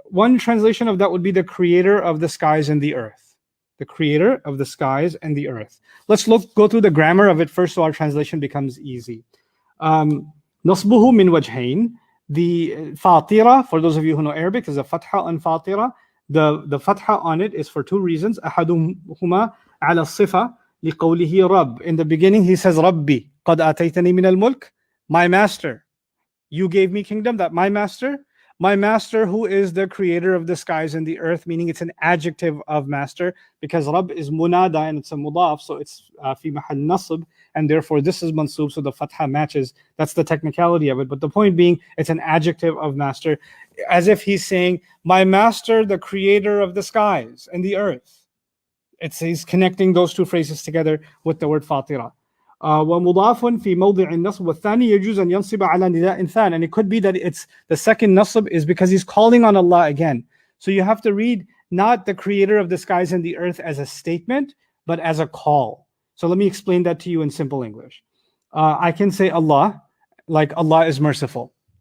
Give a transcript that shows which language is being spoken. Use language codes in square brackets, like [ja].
[en] One translation of that would be the creator of the skies and the earth. The creator of the skies and the earth. Let's go through the grammar of it first so our translation becomes easy. [ar] نصبه من وجهين. [en] The fatira, for those of you who know Arabic, is a fatha on fatira. The fatha on it is for two reasons. [ar] أحدهما على الصفة لقوله رب. [en] In the beginning he says [ar] ربي قد آتيتني من الملك. [en] My master, you gave me kingdom. That my master who is the creator of the skies and the earth, meaning it's an adjective of master, because Rabb is munada and it's a mudaf, so it's fi mahal nasb, and therefore this is mansub, so the fatha matches. That's the technicality of it. But the point being, it's an adjective of master, as if he's saying, my master, the creator of the skies and the earth. He's connecting those two phrases together with the word fatira. [ar] ومضاف في موضع النصب والثاني يجوز أن ينصب على نداء ثان. [en] And it could be that it's the second nasb is because he's calling on Allah again. So you have to read not the creator of the skies and the earth as a statement, but as a call. So let me explain that to you in simple English. I can say Allah, like Allah is merciful.